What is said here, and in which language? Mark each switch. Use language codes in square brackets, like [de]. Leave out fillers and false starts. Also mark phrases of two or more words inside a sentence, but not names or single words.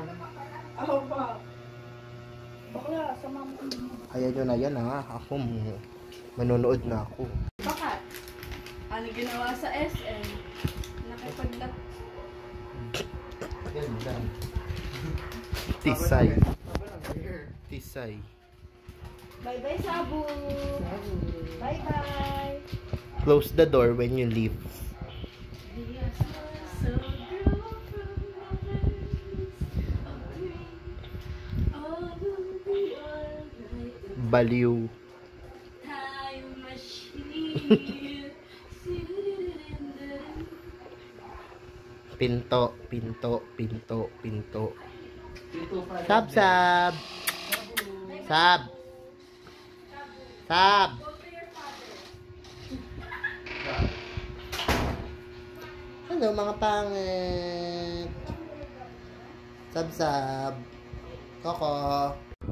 [tl] Ako pa. Bakla, sa mama ko. Ayan nyo na yan ha. Ako, manonood na ako. Bakit? Ano ginawa sa SM? Nakipaglat. Ganda. Tisay. Tisay. [en] Bye-bye, Sabu. Bye-bye. Close the door when you leave. [tl] Baliw. [en] Time machine. [tl] Pinto, pinto, pinto, pinto. Dito pa. Sab, sab. Sab. Sab. Ano mga pangit? Sab, sab. Koko.